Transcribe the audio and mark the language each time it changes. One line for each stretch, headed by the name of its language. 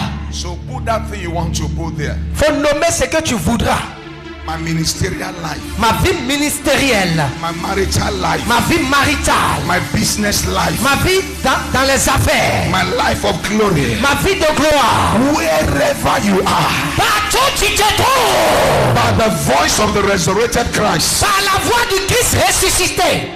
English: So put that thing you want to put there.
French: Faut nommer ce que tu voudras.
English: My ministerial life.
French: Ma vie ministérielle.
English: My marital life.
French: Ma vie maritale.
English: My business life.
French: Ma vie dans les affaires.
English: My life of glory.
French: Ma vie de gloire.
English: Wherever you are.
French: Partout tu te trouves.
English: By the voice of the resurrected Christ.
French: Par la voix du Christ ressuscité.